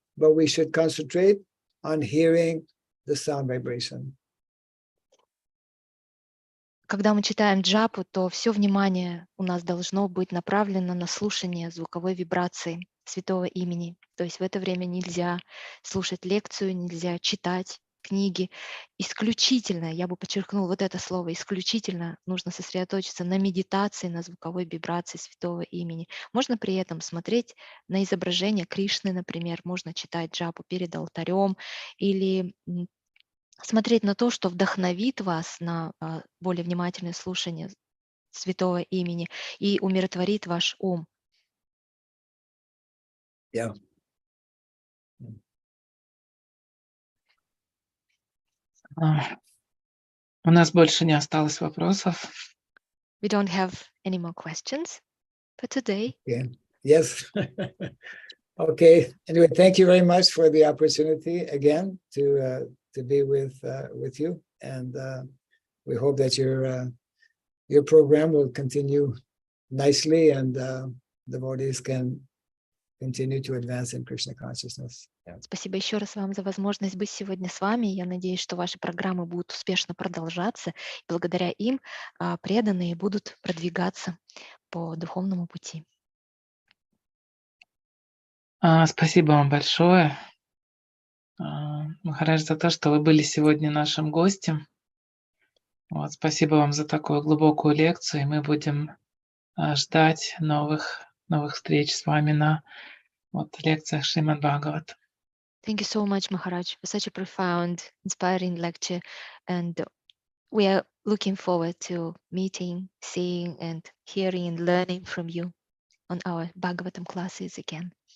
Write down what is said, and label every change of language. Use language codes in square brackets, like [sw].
[en] But we should concentrate on hearing the sound vibration. [ru] Когда мы читаем джапу, то все внимание у нас должно быть направлено на слушание звуковой вибрации святого имени. То есть в это время нельзя слушать лекцию, нельзя читать книги. Исключительно, я бы подчеркнула вот это слово, исключительно нужно сосредоточиться на медитации, на звуковой вибрации святого имени. Можно при этом смотреть на изображение Кришны, например, можно читать джапу перед алтарем или смотреть на то, что вдохновит вас на более внимательное слушание святого имени и умиротворит ваш ум. [en] Yeah. [ru] У нас больше не осталось вопросов. [en] We don't have any more questions for today. Okay. Yes. Okay. Anyway, thank you very much for the opportunity again to be with you, and we hope that your program will continue nicely, and devotees can continue to advance in Krishna consciousness. Yeah. [ru] Спасибо еще раз вам за возможность быть сегодня с вами. Я надеюсь, что ваши программы будут успешно продолжаться. И благодаря им преданные будут продвигаться по духовному пути. Спасибо вам большое, Махарадж, за то, что вы были сегодня нашим гостем. Вот, спасибо вам за такую глубокую лекцию. И мы будем ждать новых встреч с вами на лекциях Шримад Бхагават. [en] Thank you so much, Maharaj, for such a profound, inspiring lecture. And we are looking forward to meeting, seeing, and hearing and learning from you on our Bhagavatam classes again.